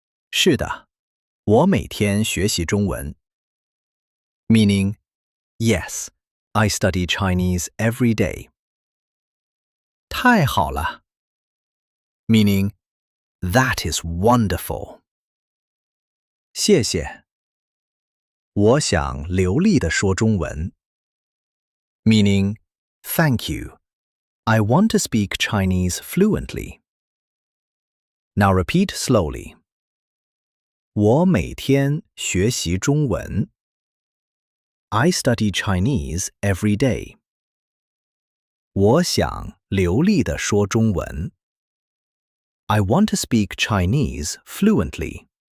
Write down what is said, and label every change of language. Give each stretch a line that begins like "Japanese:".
Chinese: 是的，我每天学习中文
English: Meaning, yes, I study Chinese every day.
Chinese: 太好了
English: Meaning, that is wonderful.
Chinese: 谢谢。我想流利地说中文
English: Meaning, thank you. I want to speak Chinese fluently. Now repeat slowly.
Chinese: 我每天学习中文
English: I study Chinese every day.
Chinese: 我想流利地说中文
English: I want to speak Chinese fluently.